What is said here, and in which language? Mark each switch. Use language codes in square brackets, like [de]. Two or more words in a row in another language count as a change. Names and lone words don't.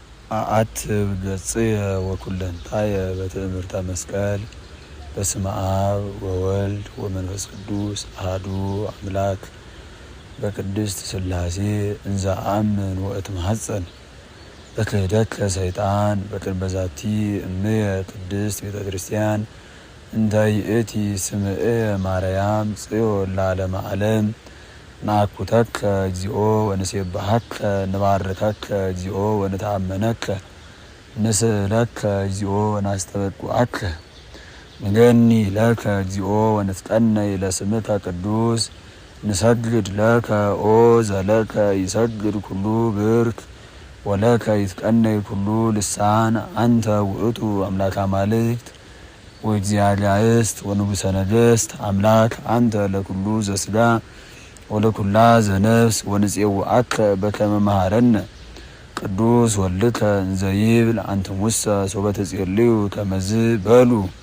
[gez] አት ገጽየ ወኩለንታየ በትእምርተ መስቀል በስመ አብ ወወልድ ወመንፈስ ቅዱስ አሐዱ አምላክ በቅድስት ሥላሴ እንዘ አምን ወእትማሐፀን በክህደት ሰይጣን በቅድመ ዛቲ እምየ ቅድስት ቤተ ክርስቲያን እንተ ይእቲ ስምዕ ማርያም ጽዮን ለዓለመ ዓለም ናኩተከ እግዚኦ ወንሴብሐከ ንባርከከ እግዚኦ ወንተአመነከ ንስእለከ እግዚኦ ወናስተበቁዐከ ንገኒ ለከ እግዚኦ ወንትቀነይ ለስምከ ቅዱስ ንሰግድ ለከ ኦ ዘለከ ይሰግድ ኩሉ ብርክ ወለከ ይትቀነይ ኩሉ ልሳን አንተ ውእቱ አምላከ አማልክት ወእግዚአብሔር ወንጉሠ ነገሥት አምላክ አንተ ለኩሉ ዘሥጋ ወለኩላ ዘነፍስ ወንፄውዐከ በከመ መሃረነ ቅዱስ ወልድከ እንዘ ይብል አንትሙሰ ሶበ ትጼልዩ ከመዝ በሉ።